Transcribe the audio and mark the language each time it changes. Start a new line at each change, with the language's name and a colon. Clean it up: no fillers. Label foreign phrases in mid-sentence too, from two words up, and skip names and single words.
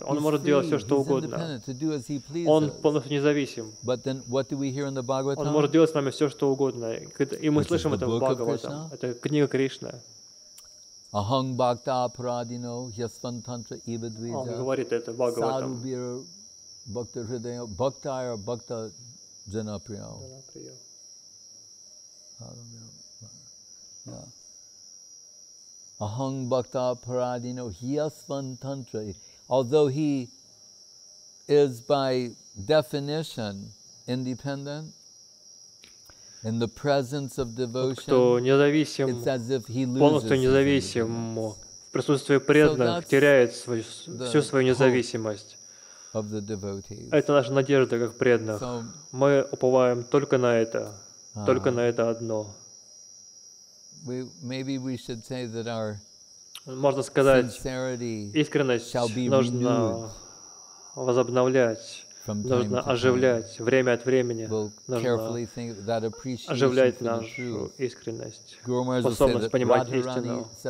Russian: Он может делать все, что угодно. Он полностью независим. Он может делать с нами все, что угодно. И мы слышим это в Бхагаватам. Это книга Кришны. Он говорит это в Бхагаватам.
Sanskrit: अहं भक्त पराधीनो ह्यस्वतन्त्र.
English: Although he is by definition independent, in the presence of devotion,
Russian: кто независим, полностью независим, в присутствии преданных теряет всю свою независимость. Это наша надежда как преданных. Мы уповаем только на это одно. Можно сказать, искренность нужно возобновлять, нужно оживлять время от времени, нужно оживлять нашу искренность, способность понимать истину.